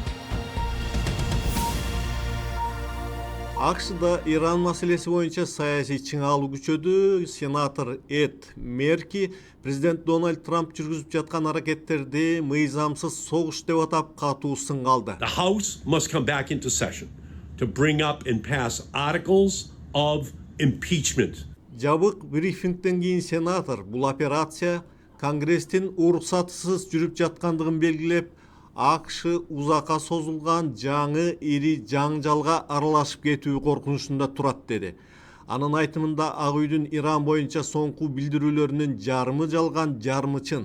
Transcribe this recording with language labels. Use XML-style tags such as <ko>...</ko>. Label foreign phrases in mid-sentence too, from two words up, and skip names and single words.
<ky>АКШда Иран маселеси боюнча саясий чыңалуу күчөдү. Сенатор Эд Мерки президент Дональд Трамп жүргүзүп жаткан аракеттерди мыйзамсыз согуш деп атап катуу сынга алды.</ky> <en>The House must come back into session to bring up and pass articles of impeachment.</en> <ky>Жабык брифингден кийин сенатор бул операция Конгресстин уруксатысыз жүрүп жаткандыгын белгилеп, АКШ узакка созулган жаңы ири жаңжалга аралашып кетүү коркунучунда турат деди. Анын айтымында Ак үйдүн Иран боюнча соңку билдирүүлөрүнүн жарымы жалган, жарымы чын.</ky>